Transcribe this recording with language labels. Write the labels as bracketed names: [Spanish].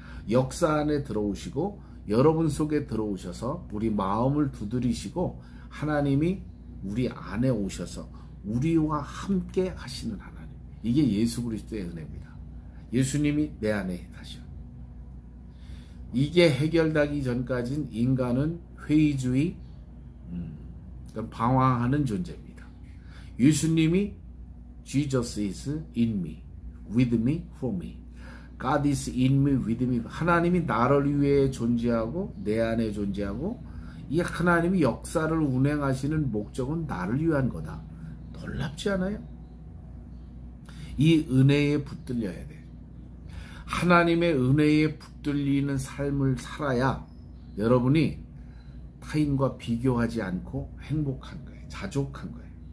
[Korean] 역사 안에 들어오시고 여러분 속에 들어오셔서 우리 마음을 두드리시고, 하나님이 우리 안에 오셔서 우리와 함께 하시는 하나님. 이게 예수 그리스도의 은혜입니다. 예수님이 내 안에 사셔. 이게 해결되기 전까지는 인간은 회의주의, 방황하는 존재입니다. 예수님이 [English] Jesus is in me, with me, for me. God is in me, with me. [Korean] 하나님이 나를 위해 존재하고 내 안에 존재하고, 이 하나님이 역사를 운행하시는 목적은 나를 위한 거다. 놀랍지 않아요? 이 은혜에 붙들려야 돼. 하나님의 은혜에 붙들리는 삶을 살아야 여러분이 타인과 비교하지 않고 행복한 거예요. 자족한 거예요.